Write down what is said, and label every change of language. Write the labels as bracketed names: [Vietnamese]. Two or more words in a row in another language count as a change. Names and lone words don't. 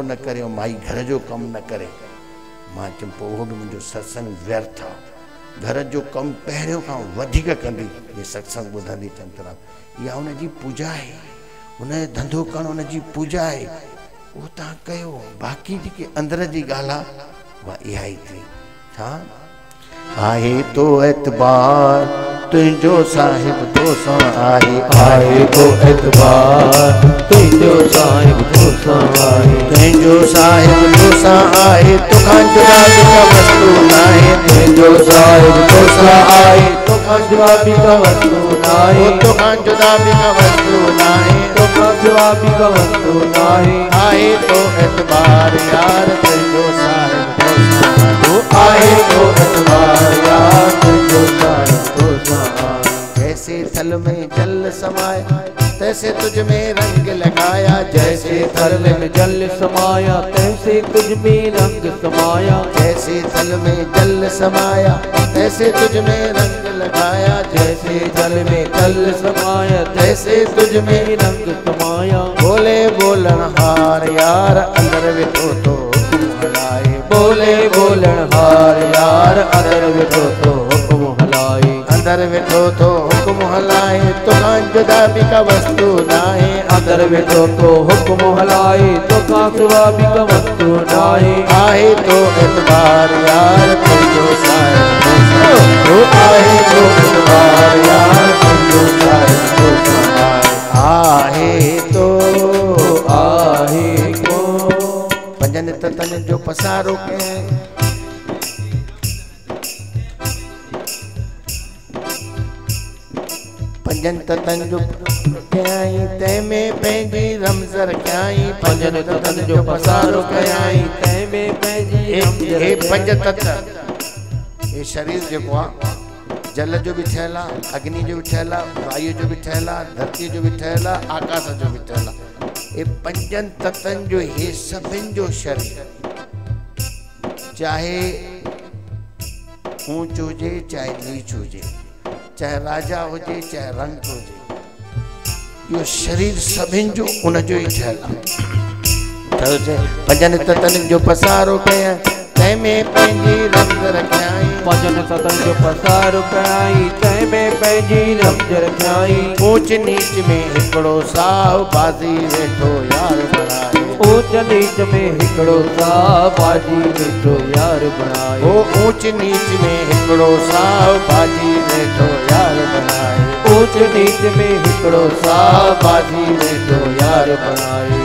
[Sindhi] न करे ऐं माई घर जो कमु न करे मां चयुमि पोइ उहो बि मुंहिंजो सत्संग व्यर्थ आहे घर जो कमु पहिरियों खां वधीक कंदी इहे सत्संग ॿुधंदी चंतरा इहा हुनजी पूजा आहे हुनजो धंधो करणु हुनजी पूजा आहे उहो तव्हां कयो बाक़ी जेकी अंदर जी ॻाल्हि आहे उहा इहा ई थी छा आहे तो एतबार तुझो साहिब तोसा आहे आए तो एतबार तुझो साहिब तोसा आए तुझो साहिब तोसा आहे तुखां जुदा बिका वस्तु नाहे तुझो साहिब तोसा आए तुखां जुदा बिका वस्तु नाहे तुखां जुदा बिका वस्तु नाहे तुखां जुदा बिका वस्तु नाहे आए तो एतबार यार तुझो साहिब तोसा आए तो एतबार यार तुझो साहिब तोसा आए [Hindi] जैसे थल में जल समाया तैसे तुझ में रंग लगाया जैसे थल में जल समाया तैसे तुझ में रंग समाया जैसे थल में जल समाया तैसे तुझ में रंग लगाया जैसे जल में जल समाया तैसे तुझ में रंग समाया [Sindhi] बोले बोलन हार यार अंदर विठो तो हुक्म हलाए बोले बोलन हार यार अंदर विठो तो हुक्म हलाए अंदर विठो तो हुक्म हलाए तुखां जुदा बिका वस्तु नाहे अंदर विठो तो हुक्म हलाए तुखां सिवा बिका वस्तु नाहे आहे तो एतबार यार तुझो साहिब तोसा आए तो एतबार यार तुझो साहिब तोसा आए आहे तो आहे को पंजन तन जो पसारो के पंजन तन जो कयाई तैमें पंहिंजी रमज़ रखियाई पंजन तन जो पसारो कयाई तैमें पंहिंजी रमज़ हे पंज रखियाई। तत्व ये शरीर जेको आहे जल जो भी ठहियल आहे अग्नि जो भी ठहियल आहे वायु जो भी ठहियल आहे धरती जो भी ठहियल आहे आकाश जो भी ठहियल आहे ये पंजन तत्वनि जो हे सभिनि जो शरीर चाहे ऊंच हुजे चाहे नीच हुजे चाहे राजा हुजे चाहे रंग हुजे यो शरीर सभिनि जो उन जो ई ठहियल आहे पंजन तत्वनि जो पसारो कयां तंहिंमें पंहिंजी रमज़ रखियाई पंजन तत्वनि जो पसारो कयाई तंहिंमें पंहिंजी रमज़ रखियाई ऊंच नीच में हिकिड़ो साहु बाज़ी वेठो यार बणाए ऊंच नीच में हिकिड़ो साहु बाजी वेठो यार बणाए ओ ऊंच नीच में हिकिड़ो साहु बाज़ी वेठो यार बणाए ऊंच नीच में हिकिड़ो साहु बाजी वेठो यार बणाए